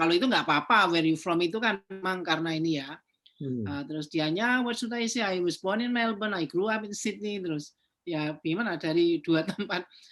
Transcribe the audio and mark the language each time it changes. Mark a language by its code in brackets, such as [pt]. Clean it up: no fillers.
[id] Kalau itu nggak apa-apa, [en] where you from [id] itu kan memang karena ini ya. Terus dianya, [en] what should I say? I was born in Melbourne, I grew up in Sydney. [id] Terus, ya gimana dari dua tempat.